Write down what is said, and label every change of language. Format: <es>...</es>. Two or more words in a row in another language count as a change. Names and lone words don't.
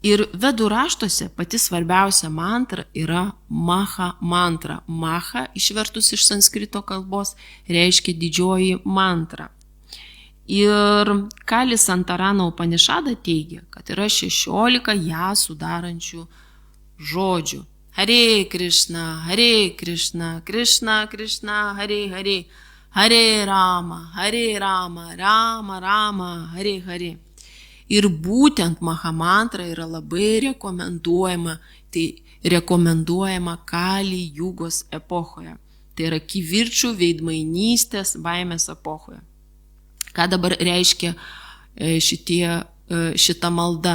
<lt>Ir vedų raštuose pati svarbiausia mantra yra Maha mantra. Maha, išvertus iš sanskrito kalbos, reiškia didžioji mantra. Ir Kali Santarana Upanišada teigia, kad yra 16 ją sudarančių žodžių.</lt> <sa>हरे कृष्ण, कृष्ण कृष्ण, हरे हरे, हरे राम, राम राम, हरे हरे.</sa> <lt>Ir būtent Mahamantra yra labai rekomenduojama, Kali Jugos epochoje. Tai yra kivirčių, veidmainystės, baimės epochoje. Ką dabar reiškia šita malda?</lt>